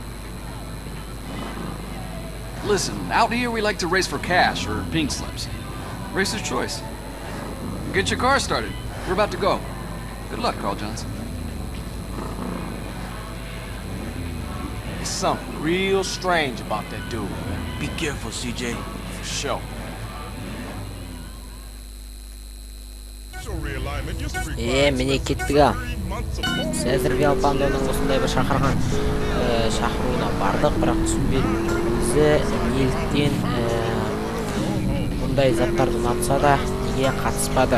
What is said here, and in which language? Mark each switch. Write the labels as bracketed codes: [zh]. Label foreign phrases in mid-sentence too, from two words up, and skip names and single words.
[en] Listen, out here we like to race for cash or pink slips. Racer's choice. Get your car started. We're about to go. Good luck, Carl Johnson. There's something real strange about that dude, man. Be careful, CJ. For sure. [kk] Міне кеттік ал. Цезар Виалпандоның осындай бір шақыруына бардық, бірақ түсінбедімізі неліктен бұндай заттарды ұнатса да неге қатыспады.